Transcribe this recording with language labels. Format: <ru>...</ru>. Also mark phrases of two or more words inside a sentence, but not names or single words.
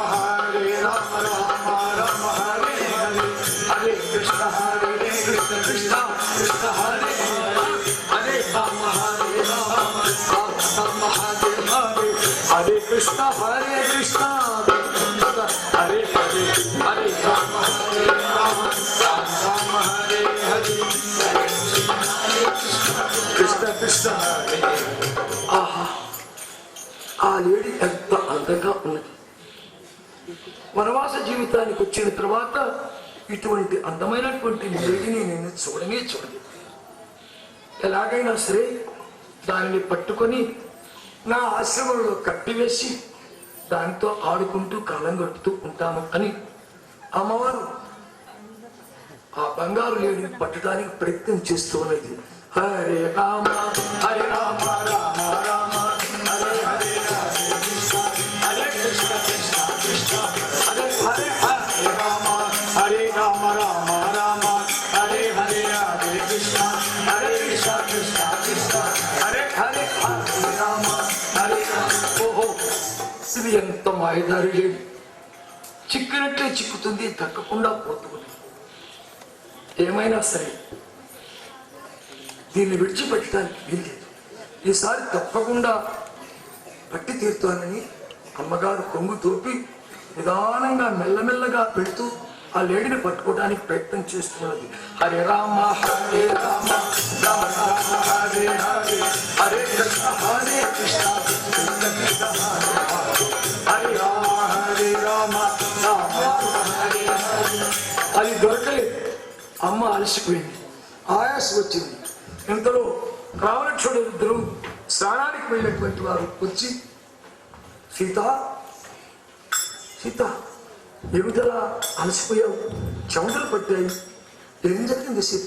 <sa>హరే రామ రామ రామ హరే హరే హరే కృష్ణ హరే కృష్ణ కృష్ణ కృష్ణ హరే హరే రామ హరే రామ రామ హరే హరే హరే కృష్ణ హరే కృష్ణ హరే హరే హరే రామ హరే రామ రామ హరే హరే కృష్ణ కృష్ణ హరే.</sa> <te>ఆహా, ఆ లేడీ ఎంత అందంగా ఉన్నది. వనవాస జీవితానికి వచ్చిన తర్వాత ఇటువంటి అందమైనటువంటి లేడీని నేను చూడనే చూడలేదు. ఎలాగైనా సరే దానిని పట్టుకొని నా ఆశ్రమంలో కట్టివేసి దానితో ఆడుకుంటూ కాలం గడుపుతూ ఉంటాము అని అమ్మవారు ఆ బంగారు లేడిని పట్టడానికి ప్రయత్నం చేస్తూ ఉన్నది.</te> <sa>హరే రామ హరే రామ రామ రామ హరే హరే హరే కృష్ణ హరే కృష్ణ కృష్ణ కృష్ణ హరే హరే హరే రామ హరే రామ రామ రామ హరే హరే హరే కృష్ణ హరే కృష్ణ కృష్ణ కృష్ణ హరే హరే హరే రామ హరే రామ.</sa> <te>ఓహో, ఇది ఎంత మాయదారి లేడు. చిక్కినట్లే చిక్కుతుంది, తక్కకుండా పోతుంది. ఏమైనా సరే దీన్ని విడిచిపెట్టడానికి వీల్లేదు. ఈసారి తప్పకుండా పట్టి తీరుతానని అమ్మగారు కొంగు తోపి నిదానంగా మెల్లమెల్లగా పెడుతూ ఆ లేడిని పట్టుకోవడానికి ప్రయత్నం చేస్తున్నది.</te> <sa>హరే రామ హరే రామ రామ రామ హరే హరే హరే కృష్ణ హరే కృష్ణ కృష్ణ కృష్ణ హరే హరే రామ హరే రామ రామ హరే హరే.</sa> <te>అది దొరకలేదు. అమ్మ అలసిపోయింది, ఆయాస వచ్చింది. ఇంతలో రావణక్షుడు ఇద్దరు స్నానానికి వెళ్ళినటువంటి వారు వచ్చి, సీత సీత ఏమిటలా అలసిపోయావు, చెమటలు పట్టాయి, ఏం జరిగింది సీత?</te>